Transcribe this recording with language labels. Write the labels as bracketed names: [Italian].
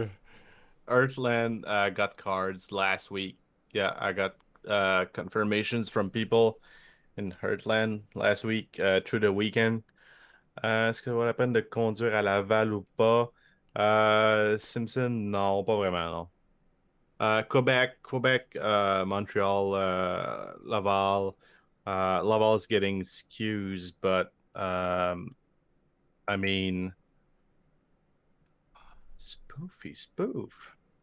[English] Yeah. Earthland got cards last week. Yeah, I got confirmations from people in Heartland last week, through the weekend. [French] Est-ce que ça va la peine de conduire à Laval ou pas? Simpson, non, pas vraiment, non. [English] Quebec, Montreal, Laval. Laval's getting skews, but I mean, spoofy spoof.